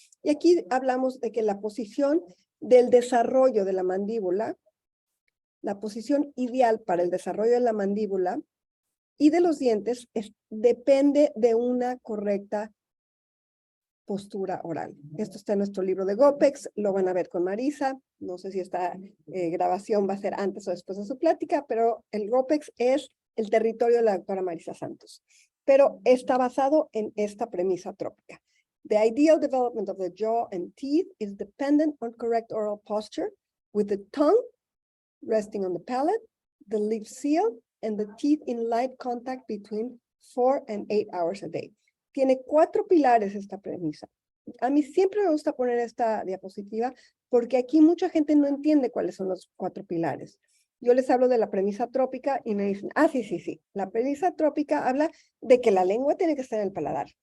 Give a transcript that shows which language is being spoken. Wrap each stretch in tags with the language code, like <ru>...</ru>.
<es>Y aquí hablamos de que la posición del desarrollo de la mandíbula, la posición ideal para el desarrollo de la mandíbula y de los dientes depende de una correcta postura oral. Esto está en nuestro libro de Gopex, lo van a ver con Marisa. No sé si esta grabación va a ser antes o después de su plática, pero el Gopex es el territorio de la doctora Marisa Santos. Pero está basado en esta premisa trópica.</es> <en>The ideal development of the jaw and teeth is dependent on correct oral posture, with the tongue resting on the palate, the lips sealed, and the teeth in light contact between 4 and 8 hours a day.</en> <es>Tiene 4 pilares esta premisa. A mí siempre me gusta poner esta diapositiva porque aquí mucha gente no entiende cuáles son los 4 pilares. Yo les hablo de la premisa trópica y me dicen, sí. La premisa trópica habla de que la lengua tiene que estar en el paladar.</es>